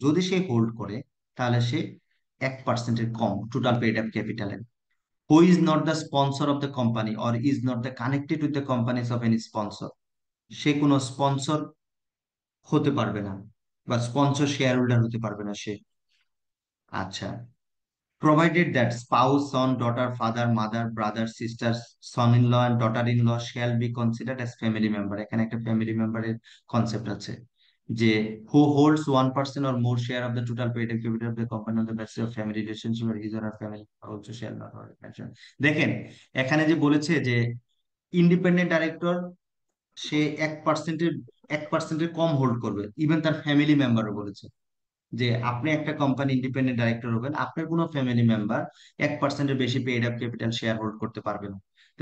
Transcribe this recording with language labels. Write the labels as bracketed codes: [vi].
[bn] যদি সে হোল্ড করে তাহলে সে 1%-এর কম total paid up ক্যাপিটালের। [en] Who is not the sponsor of the company or is not the connected with the companies of any sponsor. [bn] সে কোনো sponsor হতে পারবে না, বা স্পন্সর শেয়ার হোল্ডার হতে পারবে না সে। আচ্ছা, [en] provided that spouse, son, daughter, father, mother, brother, sister, son-in-law and daughter-in-law shall be considered as family member। [bn] এখানে একটা ফ্যামিলি মেম্বারের কনসেপ্ট আছে, যে [en] who holds 1% or more share of the total paid up capital of the company on the basis of family relationship or his or her family also shall not be mentioned। [bn] দেখেন, এখানে যে বলেছে যে independent director, সে 1%-এর কম hold করবে, even তার family মেম্বারও বলেছে যে আপনি একটা কোম্পানি ইন্ডিপেন্ডেন্ট ডাইরেক্টর হবেন, আপনার কোনো ফ্যামিলি মেম্বার 1%-এর বেশি paid up capital share hold করতে পারবে না। তো